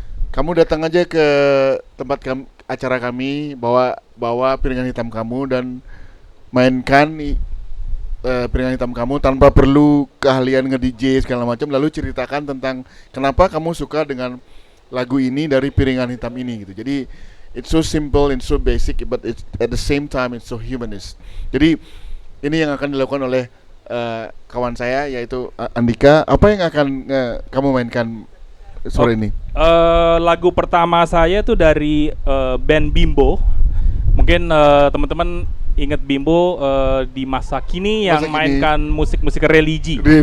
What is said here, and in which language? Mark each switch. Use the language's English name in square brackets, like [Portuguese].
[Indonesian] Kamu datang aja ke tempat acara kami, bawa piringan hitam kamu dan mainkan piringan hitam kamu tanpa perlu keahlian nge-DJ segala macam, lalu ceritakan tentang kenapa kamu suka dengan lagu ini dari piringan hitam ini gitu. Jadi [English] it's so simple and so basic, but it's, at the same time it's so humanist. [Indonesian] Jadi ini yang akan dilakukan oleh kawan saya, yaitu Andika. Apa yang akan kamu mainkan sore ini? Lagu pertama saya tuh dari band Bimbo. Mungkin teman-teman ingat Bimbo di masa kini yang mainkan musik-musik religi.